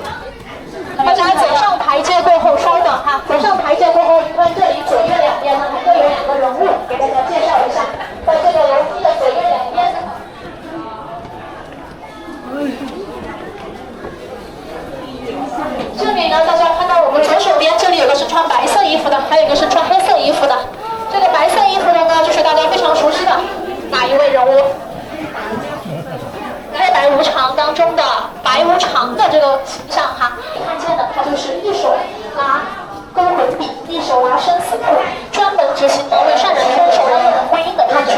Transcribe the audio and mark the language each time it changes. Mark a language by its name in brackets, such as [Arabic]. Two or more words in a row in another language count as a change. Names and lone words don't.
[Chinese] 大家走上台階過後，稍等哈。走上台階過後，你看這裡左右兩邊呢，還各有2個人物，給大家介紹一下。在這個樓梯的左右兩邊，這裡呢，大家看到我們左手邊，這裡有個是穿白色衣服的，還有一個是穿黑色衣服的。這個白色衣服的呢，就是大家非常熟悉的哪一位人物？開白無常當中的白無常的這個形象哈，你看見的他就是一手拿勾魂筆，一手拿生死簿，專門執行為善人伸手讓人婚姻的判決。